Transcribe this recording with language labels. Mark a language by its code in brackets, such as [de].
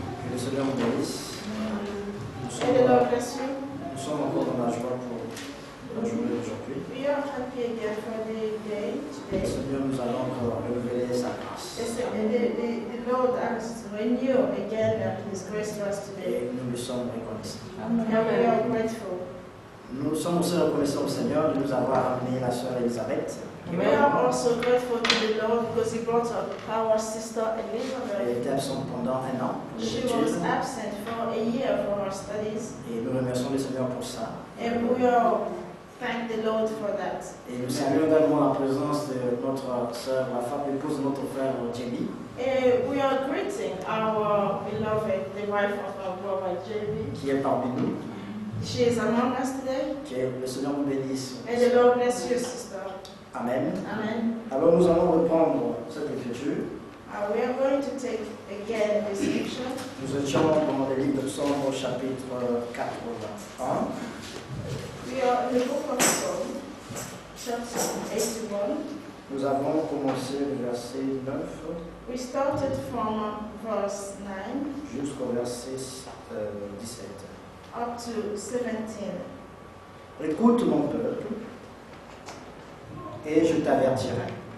[fr] Que le Seigneur nous bénisse. [en] And the Lord bless you. [fr] Nous sommes encore dans la joie pour la journée d'aujourd'hui. [en] We are happy again for the day [fr] Le [en] today. [fr] Seigneur nous a encore révélé sa grâce. [en] The Lord has renewed again His grace to us today. [fr] Et nous lui sommes reconnaissants. [en] And we are grateful. [fr] Nous sommes aussi reconnaissants au Seigneur de nous avoir amené la sœur Elisabeth. [en] We are also grateful to the Lord because He brought our sister [fr] Elle [en] Elizabeth. [fr] était absente pendant un an pour les [en] She was [fr] études. [en] absent for a year for her studies, [fr] Et nous remercions le Seigneur pour ça. [en] and we all thank the Lord for that. [fr] Et nous saluons également la présence de notre sœur, la femme épouse de notre frère Jenny, [en] We are greeting our beloved, the wife of our brother JB. [fr] qui est parmi nous. [en] She is among us today. [fr] Que le Seigneur nous bénisse. [en] And the Lord bless you, sister. Amen. Amen. [fr] Alors nous allons reprendre cette écriture. [en] We are going to take again the scripture. [fr] Nous étions dans le livre de Psaume au chapitre 81. [en] We are in the book of Psalm, chapter 81. [fr] Nous avons commencé le verset 9 [en] We started from verse 9 [fr] jusqu'au verset 17. [en] up to 17. [fr] Écoute mon peuple, et je t'avertirai.